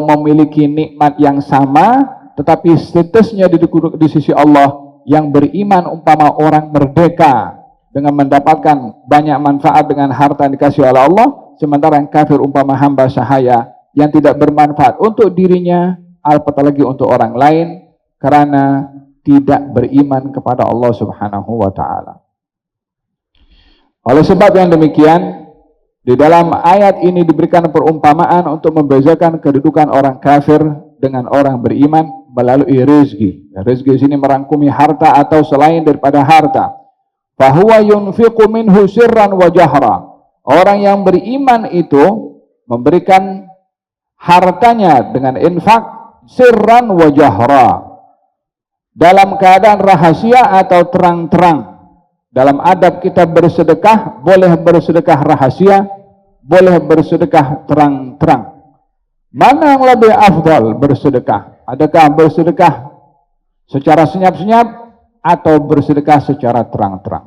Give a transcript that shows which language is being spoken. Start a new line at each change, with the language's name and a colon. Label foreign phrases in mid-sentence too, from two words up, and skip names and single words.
Malay: memiliki nikmat yang sama tetapi statusnya di sisi Allah, yang beriman umpama orang merdeka dengan mendapatkan banyak manfaat dengan harta yang dikasih oleh Allah, sementara yang kafir umpama hamba sahaya yang tidak bermanfaat untuk dirinya apatah lagi untuk orang lain karena tidak beriman kepada Allah
Arabic: سبحانه وتعالى.
Malay: Oleh sebab yang demikian, di dalam ayat ini diberikan perumpamaan untuk membezakan kedudukan orang kafir dengan orang beriman melalui rezeki. Rezeki sini merangkumi harta atau selain daripada harta.
Arabic: فهو ينفق منه سرا وجهرا.
Malay: Orang yang beriman itu memberikan hartanya dengan infak
Arabic: سرا وجهرا,
Malay: dalam keadaan rahasia atau terang-terang. Dalam adab kita bersedekah, boleh bersedekah rahasia, boleh bersedekah terang-terang. Mana yang lebih afdal bersedekah? Adakah bersedekah secara senyap-senyap atau bersedekah secara terang-terang?